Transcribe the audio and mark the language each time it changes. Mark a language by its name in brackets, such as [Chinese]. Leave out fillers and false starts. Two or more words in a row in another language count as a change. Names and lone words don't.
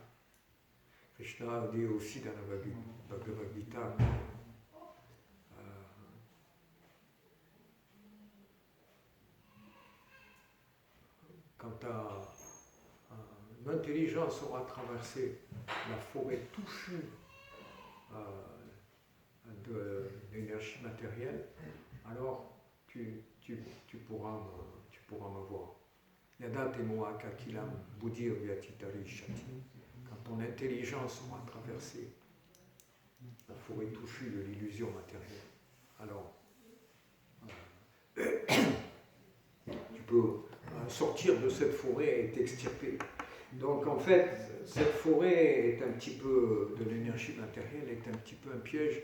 [French] Krishna dit aussi dans la Bhagavad Gita quand l'intelligence aura traversé la forêt touffue de l'énergie matérielle, alors tu pourras me voir. [Sanskrit] यदा ते मोह ककिलम् बुद्धिर् व्यतितरि शति. [French] Quand ton intelligence aura traversé la forêt touffue de l'illusion matérielle, alors tu peux sortir de cette forêt et t'extirper. Donc en fait, cette forêt est un petit peu de l'énergie matérielle, est un petit peu un piège.